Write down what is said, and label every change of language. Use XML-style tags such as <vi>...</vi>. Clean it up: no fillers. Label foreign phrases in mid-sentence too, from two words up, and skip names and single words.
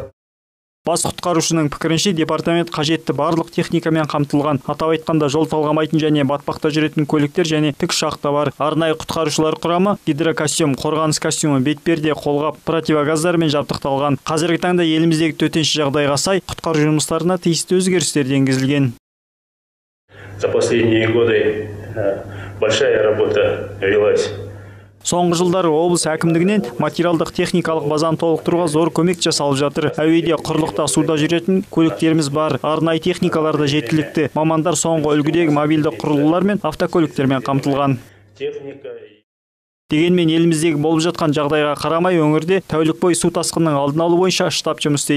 <kk>Бас құтқарушының пікірінше департамент қажетті барлық техникамен қамтылған. Атап айтқанда жол талғамайтын және батпақта жүретін көліктер және тікұшақта бар. Арнайы құтқарушылар құрамы гидрокостюм, қорғаныс костюмы, бетперде, қолғап, противогаздармен жабдықталған. Қазіргі таңда еліміздегі төтенше жағдайға сай құтқару жұмыстарына тиісті өзгерістер енгізілген.</kk> <ru>За последние годы большая работа велась.</ru> <kk>Соңғы жылдары облыс әкімдігінен материалдық техникалық базаны толықтыруға зор көмек жасалып жатыр. Әуеде, құрлықта, суда жүретін көліктеріміз бар. Арнайы техникалар да жеткілікті. Мамандар соңғы үлгідегі мобильді құрылғылар мен автокөліктермен қамтылған. Дегенмен еліміздегі болып жатқан жағдайға қарамай өңірде тәулік бойы су тасқынының алдын алу бойынша штаб жұмыс істейді.</kk>